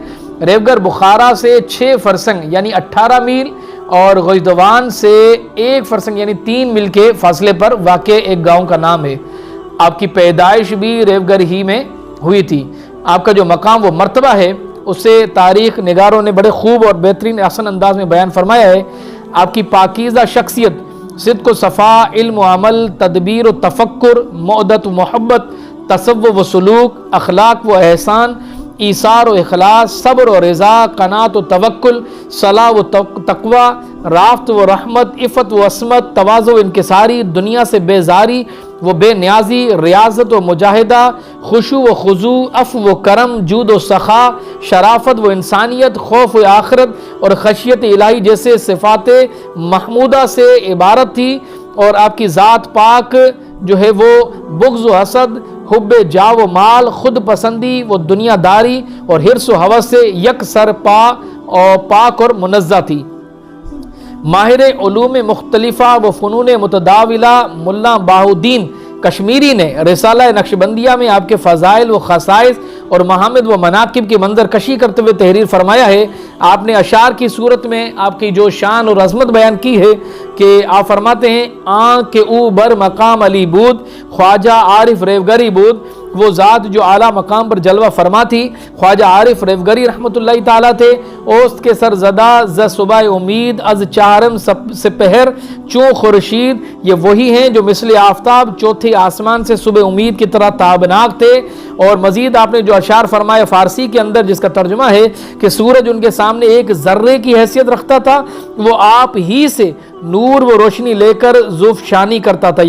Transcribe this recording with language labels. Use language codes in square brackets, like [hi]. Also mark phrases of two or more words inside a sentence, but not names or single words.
[ur] ریوگر بخارا سے 6 فرسنگ یعنی 18 میل اور غجدوان سے 1 فرسنگ یعنی 3 میل کے فاصلے پر واقع ایک گاؤں کا نام ہے۔ آپ کی پیدائش بھی ریوگر ہی میں ہوئی تھی۔ آپ کا جو مقام و مرتبہ ہے اسے تاریخ نگاروں نے بڑے خوب اور بہترین احسن انداز میں بیان فرمایا ہے۔ آپ کی پاکیزہ شخصیت، صدق و صفا، علم و عمل، تدبیر و تفکر، معدت و محبت، تصوف و سلوک، اخلاق و احسان، ایثار و اخلاص، صبر و رضا، قناعت و توکل، صلاح و تقوی، رافت و رحمت، عفت و عصمت، تواضع و انکساری، دنیا سے بیزاری و بے نیازی، ریاضت و مجاہدہ، خشوع و خضوع، عفو و کرم، جود و سخا، شرافت و انسانیت، خوف و آخرت اور خشیت الہی جیسے صفات محمودہ سے عبارت تھی۔ اور آپ کی ذات پاک جو ہے وہ بغض و حسد، حب جا و مال، خود پسندی و دنیا داری اور حرص و ہوس سے یک سر پاک اور منزہ تھی۔ ماہر علوم مختلفہ و فنون متداولہ ملا بہاؤالدین کشمیری نے رسالہ نقشبندیہ میں آپ کے فضائل و خصائص اور محامد و مناقب کی منظر کشی کرتے ہوئے تحریر فرمایا ہے۔ آپ نے اشعار کی صورت میں آپ کی جو شان اور عظمت بیان کی ہے کہ آپ فرماتے ہیں [fa] آنکھ کے او بر مقام علی بود، خواجہ عارف ریوگری بود، [ur] وہ ذات جو اعلیٰ مقام پر جلوہ فرما تھی۔ خواجہ عارف ریوگری رحمۃ اللہ تعالیٰ تھے۔ [fa] اوست کے سر زدہ ز صبح امید از چہارم سپہر چوں خورشید، [ur] یہ وہی ہیں جو مثل آفتاب چوتھے آسمان سے صبح امید کی طرح تابناک تھے۔ اور مزید آپ نے جو اشعار فرمایا فارسی کے اندر جس کا ترجمہ ہے کہ سورج ان کے سامنے ایک ذرے کی حیثیت رکھتا تھا، وہ آپ ہی سے نور و روشنی لے کر ذوفشانی کرتا تھا۔